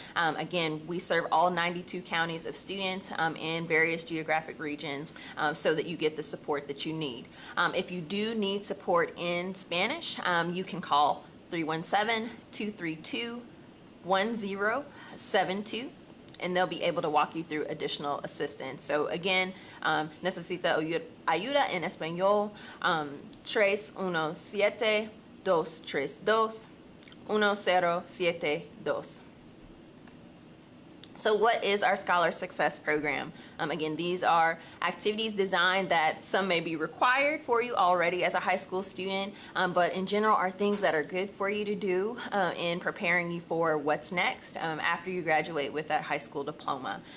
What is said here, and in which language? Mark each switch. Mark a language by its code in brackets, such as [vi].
[en] Again, we serve all 92 counties of students in various geographic regions so that you get the support that you need. If you do need support in Spanish, you can call 317-232-1072. And they'll be able to walk you through additional assistance. So again, [es] necesita ayuda en español, 317-232-1072. [en] So what is our Scholar Success Program? Again, these are activities designed that some may be required for you already as a high school student, but in general are things that are good for you to do in preparing you for what's next after you graduate with that high school diploma.